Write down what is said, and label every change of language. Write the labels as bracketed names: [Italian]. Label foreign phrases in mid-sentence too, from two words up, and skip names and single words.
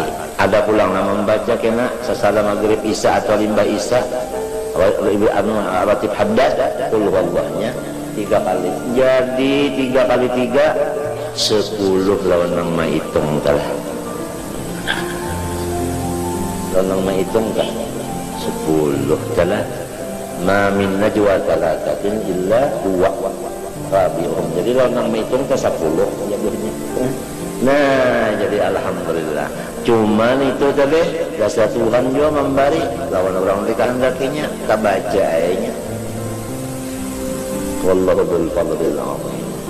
[Banjar] Ada pulang yang membaca kena sesalah maghrib isya atau limbah isya Ratib Haddad Qul huwallahnya 3 kali. Jadi 3 kali 3 10 lawan nang maitung telah. Lawan maitung kan 10 telah. [Arabic] Ma min najwa talatatin illa huwa rabi'uhum. [Banjar] Jadi lawan nang maitung ke 10 ya bunyinya. Nah jadi tadi alhamdulillah. Cuman itu tadi jasa Tuhan juga memberi lawan orang di kehendakinya kabajainya. [Arabic] Wallahu dzul fadlil azim.